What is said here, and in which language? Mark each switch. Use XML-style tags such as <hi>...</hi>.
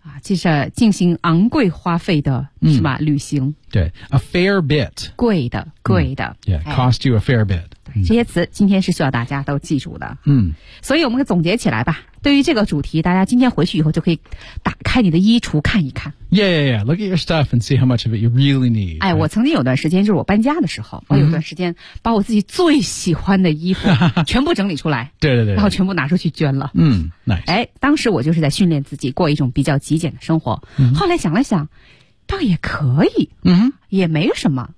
<zh>就是进行昂贵花费的、是吧旅行对</zh> <en>a fair bit</en> <zh>贵的、</zh> <en>yeah, cost you a fair bit</en> <zh>对这些词今天是需要大家都记住的、所以我们总结起来吧对于这个主题大家今天回去以后就可以打开你的衣橱看一看</zh> <en>yeah look at your stuff and see how much of it you really need 哎、right?</en> <zh>我曾经有段时间就是我搬家的时候我有段时间把我自己最喜欢的衣服全部整理出来对对对然后全部拿出去捐了</zh> <en>nice</en> <zh>哎当时我就是在训练自己过一种比较极简的生活、后来想了想倒也可以也没什么</zh>